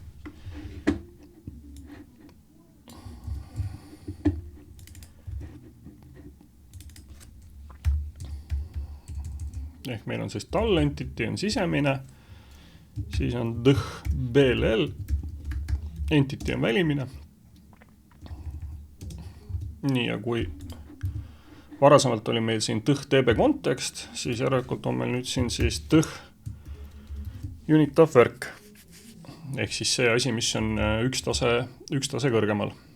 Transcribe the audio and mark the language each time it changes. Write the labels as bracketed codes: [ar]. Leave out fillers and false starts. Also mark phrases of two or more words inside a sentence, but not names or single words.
[et] Ehk meil on siis [en] tall entity [et] on sisemine, siis on [en] BLL, entity [et] on välimine. Nii, ja kui varasemalt oli meil siin [en] DB context, [et] siis järelikult on meil nüüd siin siis [en] unit of work. [et] Ehk siis see asi, mis on üks tase kõrgemal.